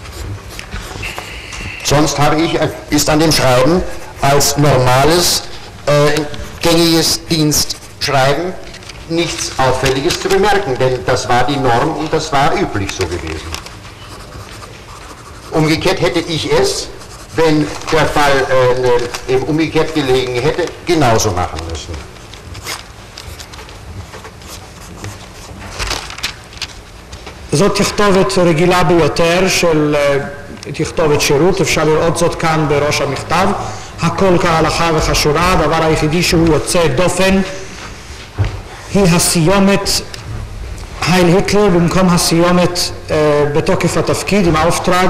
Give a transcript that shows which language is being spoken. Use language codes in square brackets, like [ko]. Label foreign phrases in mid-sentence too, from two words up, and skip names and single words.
[de] Sonst ist an dem Schreiben als normales, gängiges Dienstschreiben nichts Auffälliges zu bemerken, denn das war die Norm und das war üblich so gewesen. Umgekehrt hätte ich es, wenn der Fall umgekehrt gelegen hätte, genauso machen müssen. [he] זאת תכתובת רגילה ביותר של תכתובת שירות, אפשר לראות זאת כאן בראש המכתב. הכל כהלכה וכשורה, הדבר היחידי שהוא יוצא דופן היא הסיומת הייל היטלר במקום הסיומת בתוקף התפקיד עם האופטראגה.